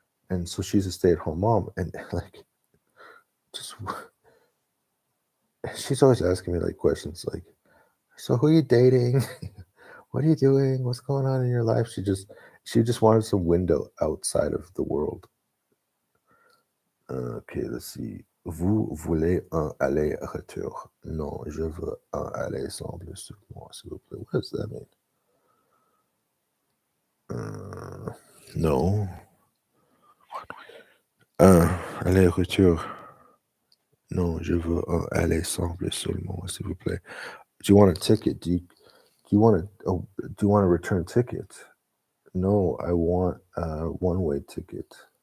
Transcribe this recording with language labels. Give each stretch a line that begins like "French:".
English: And so she's a stay-at-home mom. And like, just she's always asking me like questions like, so who are you dating? What are you doing? What's going on in your life? She just wanted some window outside of the world. Okay, let's see.
French: Vous voulez un aller-retour? Non, je veux un aller simple sur moi, s'il vous plaît.
English: What does that mean? No.
French: Un aller-retour. Non, je veux un aller simple seulement, s'il vous plaît.
English: Do you want a ticket? Do you want a return ticket? No, I want a one-way ticket.